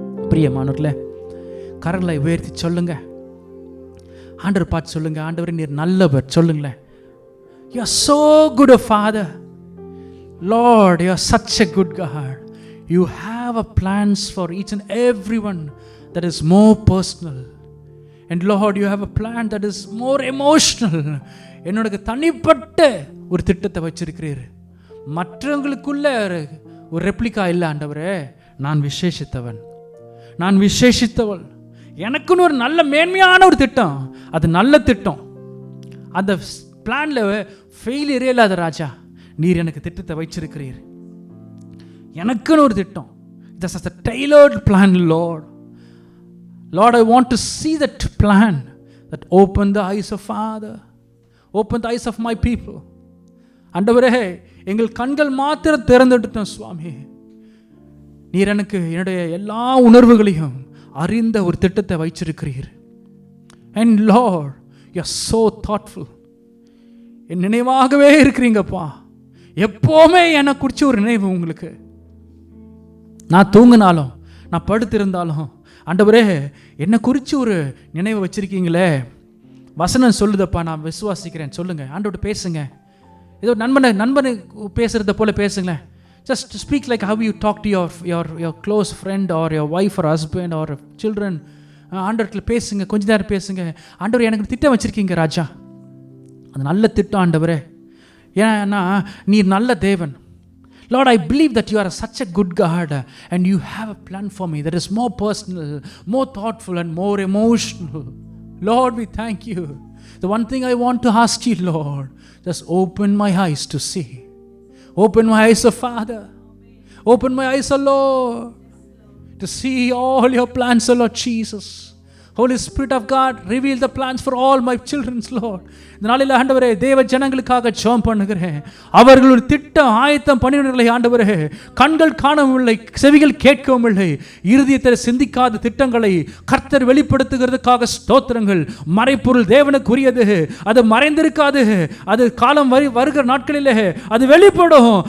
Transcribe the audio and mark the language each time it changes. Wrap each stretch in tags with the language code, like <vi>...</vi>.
<ta>பிரியமானவர்களே, கரங்களை உயர்த்தி சொல்லுங்க, ஆண்டவர் பார்த்து சொல்லுங்க, ஆண்டவரே நீர் நல்லவர். சொல்லுங்களேன்,</ta> <en>you are so good a father. Lord, you are such a good God. You have a plans for each and everyone that is more personal. And Lord, you have a plan that is more emotional.</en> <ta>என்னோட தனிப்பட்ட ஒரு திட்டத்தை வச்சிருக்கிறீர். மற்றவங்களுக்குள்ள ஒரு replica இல்லை ஆண்டவரே. நான் விசேஷித்தவன், நான் விசேஷித்தவள். எனக்குன்னு ஒரு நல்ல மேன்மையான ஒரு திட்டம், அது நல்ல திட்டம். அந்த பிளான்ல ஃபெயிலியரே இல்லாத ராஜா, நீர் எனக்கு திட்டத்தை வச்சிருக்கிறீர். எனக்குன்னு ஒரு திட்டம்.</ta> <en>This is a tailored plan, Lord. Lord, I want to see that plan that open the eyes of Father, open the eyes of my people.</en> <ta>ஆண்டவரே, எங்கள் கண்கள் மாத்திரம் திறந்துட்டோம் சுவாமி. நீர் எனக்கு என்னுடைய எல்லா உணர்வுகளையும் அறிந்த ஒரு திட்டத்தை வைச்சிருக்கிறீர்.</ta> <en>And Lord, you are so thoughtful.</en> <ta>என் நினைவாகவே இருக்கிறீங்கப்பா. எப்போவுமே என்னை குறித்து ஒரு நினைவு உங்களுக்கு. நான் தூங்கினாலும் நான் படுத்திருந்தாலும் ஆண்டவரே என்னை குறித்து ஒரு நினைவு வச்சிருக்கீங்களே. வசனம் சொல்லுதப்பா, நான் விசுவாசிக்கிறேன். சொல்லுங்க, ஆண்டவர்கிட்ட பேசுங்க. ஏதோ நண்பனை பேசுகிறத போல் பேசுங்களேன்.</ta> <en>Just speak like how you talk to your close friend or your wife or husband or children.</en> <ta>ஆண்டவர்கிட்ட பேசுங்க, கொஞ்ச நேரம் பேசுங்க. ஆண்டவர் எனக்கு திட்டம் வச்சுருக்கீங்க ராஜா, அது நல்ல திட்டம் ஆண்டவரே. ஏன்னா நீர் நல்ல தேவன்.</ta> <en>Lord, I believe that you are such a good God and you have a plan for me that is more personal, more thoughtful and more emotional. Lord, we thank you. The one thing I want to ask you, Lord, just open my eyes to see. Open my eyes, O Father. Open my eyes, O Lord, to see all your plans, O Lord Jesus. Holy Spirit of God, reveal the plans for all my children's, Lord.</en> <ta>இந்த நாளில் ஆண்டவரே தேவ ஜனங்களுக்காக ஜெபம் பண்ணுகிறேன். அவர்களுடைய திட்டம் ஆயத்தம் பண்ணினவர்களை ஆண்டவரே கண்கள் காணவும் இல்லை, செவிகள் கேட்கவும் இல்லை, இருதயத்தில் சிந்திக்காத திட்டங்களை கர்த்தர் வெளிப்படுத்துகிறதுக்காக ஸ்தோத்திரங்கள். மறைப்பொருள் தேவனுக்குரியது, அது மறைந்திருக்காது. அது காலம் வருகிற நாட்களிலே அது வெளிப்படும்.</ta>